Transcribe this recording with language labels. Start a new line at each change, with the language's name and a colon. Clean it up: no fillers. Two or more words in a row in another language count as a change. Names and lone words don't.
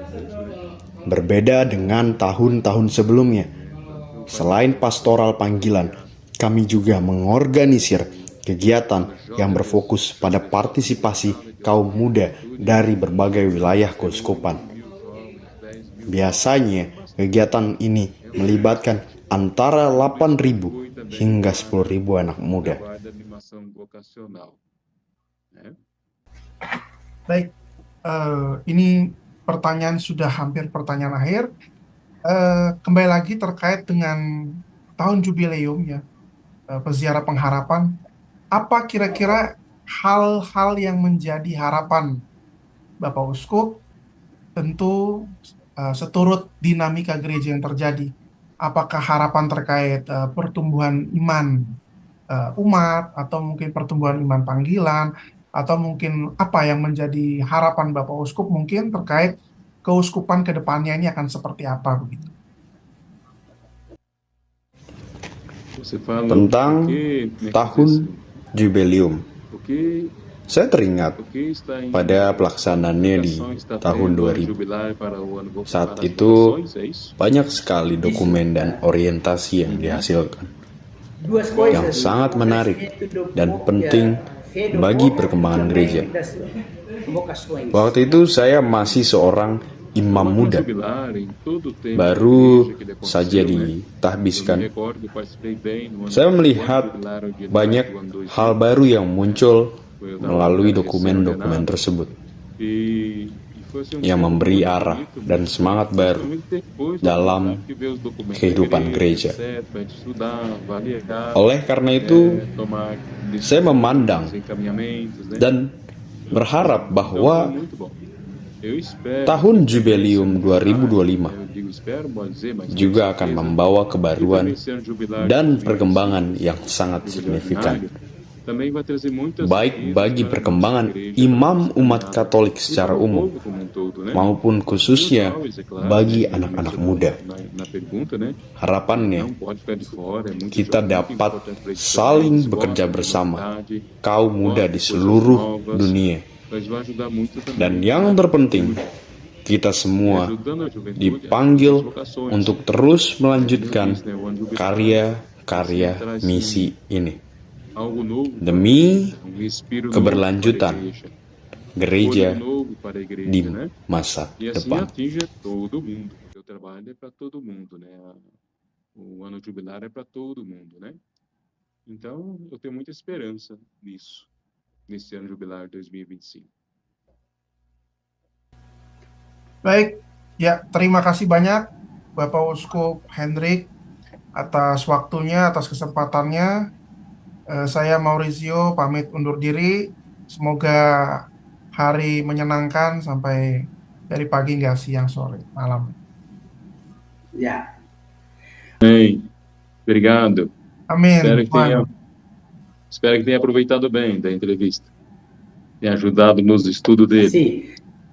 Indonesian: Berbeda dengan tahun-tahun sebelumnya, selain pastoral panggilan, kami juga mengorganisir kegiatan yang berfokus pada partisipasi kaum muda dari berbagai wilayah keuskupan. Biasanya, kegiatan ini melibatkan antara 8.000 hingga 10.000 anak muda.
Portuguese: guarda animação vocacional, né?
Indonesian: Baik, ini pertanyaan sudah hampir pertanyaan akhir. Kembali lagi terkait dengan tahun jubileum ya, peziarah pengharapan. Apa kira-kira hal-hal yang menjadi harapan Bapak Uskup? Tentu seturut dinamika gereja yang terjadi. Apakah harapan terkait pertumbuhan iman umat, atau mungkin pertumbuhan iman panggilan, atau mungkin apa yang menjadi harapan Bapak Uskup mungkin terkait keuskupan ke depannya ini akan seperti apa begitu?
Portuguese: Você fala
Indonesian: Tentang
Portuguese: o que, como é que
Indonesian: tahun
Portuguese: diz assim?
Indonesian: jubileum,
Portuguese: O que,
Indonesian: saya teringat
Portuguese: o que está em
Indonesian: pada pelaksanaannya di
Portuguese: aplicação está
Indonesian: tahun
Portuguese: tendo a
Indonesian: 2000.
Portuguese: jubilar para o ano
Indonesian: Saat
Portuguese: para as
Indonesian: itu
Portuguese: vocações, é isso?
Indonesian: banyak sekali dokumen dan orientasi yang dihasilkan, yang sangat menarik dan penting bagi perkembangan gereja. Waktu itu saya masih seorang imam muda,
Portuguese: Jubilar em todo o tempo
Indonesian: baru
Portuguese: da igreja que ele
Indonesian: saja
Portuguese: aconteceu, né? Eu me
Indonesian: ditahbiskan.
Portuguese: recordo que eu participei bem no ano
Indonesian: Saya
Portuguese: do
Indonesian: melihat
Portuguese: jubilar ordinário
Indonesian: banyak
Portuguese: do ano 2000.
Indonesian: hal baru yang muncul
Portuguese: Foi o da
Indonesian: melalui
Portuguese: obra
Indonesian: dokumen-dokumen
Portuguese: recém-ordenado.
Indonesian: tersebut,
Portuguese: E foi assim,
Indonesian: yang
Portuguese: tempo
Indonesian: memberi
Portuguese: muito
Indonesian: arah
Portuguese: bonito,
Indonesian: dan semangat baru
Portuguese: principalmente depois do
Indonesian: dalam
Portuguese: jubilar, que veio os documentos da
Indonesian: kehidupan gereja.
Portuguese: etc, pra gente estudar, avaliar,
Indonesian: Oleh karena itu,
Portuguese: tomar
Indonesian: saya memandang
Portuguese: encaminhamentos, né?
Indonesian: dan berharap
Portuguese: Então,
Indonesian: bahwa
Portuguese: foi muito bom. Eu espero
Indonesian: tahun
Portuguese: que
Indonesian: jubileum
Portuguese: esse ano
Indonesian: 2025
Portuguese: jubilar, eu digo espero, pode dizer, mas tenho
Indonesian: juga akan
Portuguese: certeza
Indonesian: membawa
Portuguese: que
Indonesian: kebaruan
Portuguese: também esse ano jubilar de
Indonesian: dan
Portuguese: 2025,
Indonesian: perkembangan yang sangat
Portuguese: jubilar
Indonesian: signifikan,
Portuguese: ordinário, também vai trazer muitas
Indonesian: baik
Portuguese: riquezas
Indonesian: bagi
Portuguese: para a nossa
Indonesian: perkembangan
Portuguese: igreja, para a
Indonesian: imam
Portuguese: nossa
Indonesian: umat
Portuguese: caminhada,
Indonesian: Katolik
Portuguese: e
Indonesian: secara
Portuguese: para o
Indonesian: umum,
Portuguese: povo como um todo, né?
Indonesian: maupun
Portuguese: E os
Indonesian: khususnya
Portuguese: jovens, é claro,
Indonesian: bagi
Portuguese: né, que
Indonesian: anak-anak
Portuguese: mencionou
Indonesian: muda.
Portuguese: na pergunta, né?
Indonesian: Harapannya,
Portuguese: Não pode ficar de fora, é muito
Indonesian: kita
Portuguese: muito
Indonesian: dapat
Portuguese: importante para eles também.
Indonesian: saling
Portuguese: Eles
Indonesian: bekerja
Portuguese: gostam de
Indonesian: bersama,
Portuguese: novidade,
Indonesian: kaum muda
Portuguese: gostam
Indonesian: di
Portuguese: de coisas
Indonesian: seluruh
Portuguese: novas,
Indonesian: dunia.
Portuguese: mas vai ajudar muito também
Indonesian: Dan yang
Portuguese: a
Indonesian: terpenting,
Portuguese: juventude,
Indonesian: kita
Portuguese: e
Indonesian: semua
Portuguese: ajudando a juventude a
Indonesian: dipanggil
Portuguese: as vocações.
Indonesian: untuk terus
Portuguese: Como eu
Indonesian: melanjutkan
Portuguese: disse, né, o ano jubilar
Indonesian: karya-karya
Portuguese: sempre traz
Indonesian: misi ini
Portuguese: algo novo para a
Indonesian: demi
Portuguese: igreja, respiro novo para a
Indonesian: keberlanjutan
Portuguese: igreja,
Indonesian: gereja
Portuguese: fôlego novo para a igreja,
Indonesian: di
Portuguese: né?
Indonesian: masa
Portuguese: E assim
Indonesian: depan.
Portuguese: atinge todo mundo, porque o trabalho é para todo mundo, né? O ano jubilar é para todo mundo, né? Então, eu tenho muita esperança nisso, nesse ano jubilar 2025.
Indonesian: Baik, ya terima kasih banyak Bapak Uskup Hendrik atas waktunya, atas kesempatannya. Saya Maurizio pamit undur diri. Semoga hari menyenangkan sampai dari pagi hingga siang, sore, malam. Ya,
Portuguese: Bem, obrigado.
Indonesian: Amin.
Portuguese: Espero que tenha aproveitado bem da entrevista. Tenha ajudado nos estudos dele.
Spanish: sí.